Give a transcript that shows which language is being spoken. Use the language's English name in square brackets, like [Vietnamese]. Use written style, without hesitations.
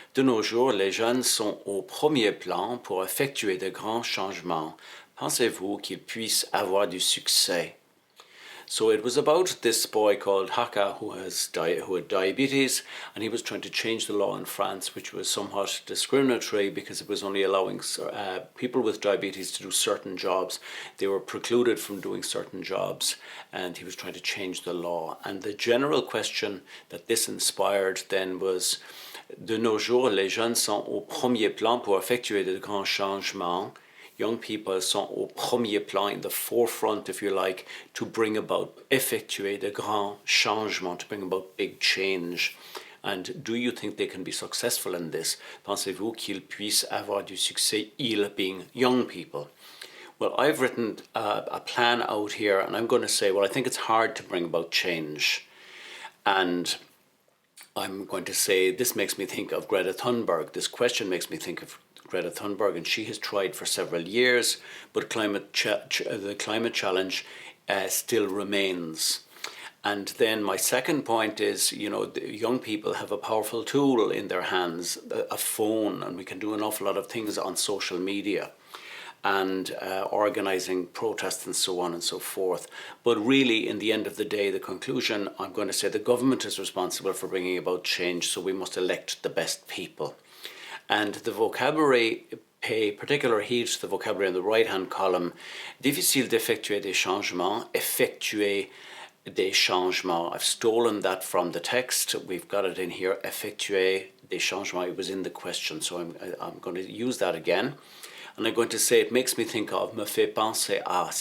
[French] De nos jours, les jeunes sont au premier plan pour effectuer de grands changements. Pensez-vous qu'ils puissent avoir du succès? [English] So it was about this boy called Haka who had diabetes, and he was trying to change the law in France, which was somewhat discriminatory because it was only allowing people with diabetes to do certain jobs. They were precluded from doing certain jobs, and he was trying to change the law. And the general question that this inspired then was, [French] de nos jours, les jeunes sont au premier plan pour effectuer de grands changements. [English] Young people [French] sont au premier plan, [English] in the forefront, if you like, to bring about, [French] effectuer de grands changements, [English] to bring about big change. And do you think they can be successful in this? [French] Pensez-vous qu'ils puissent avoir du succès, ils [English] being young people? Well, I've written a plan out here, and I'm going to say, well, I think it's hard to bring about change. And I'm going to say this makes me think of Greta Thunberg. This question makes me think of Greta Thunberg, and she has tried for several years, but the climate challenge still remains. And then my second point is, the young people have a powerful tool in their hands, a phone, and we can do an awful lot of things on social media and organizing protests and so on and so forth. But really, in the end of the day, the conclusion, I'm going to say the government is responsible for bringing about change, so we must elect the best people. And the vocabulary, pay particular heed to the vocabulary in the right-hand column. [French] Difficile d'effectuer des changements, effectuer des changements. [English] I've stolen that from the text. We've got it in here, [French] effectuer des changements. [English] It was in the question, so I'm going to use that again. And I'm going to say it makes me think of, [French] me fait penser à.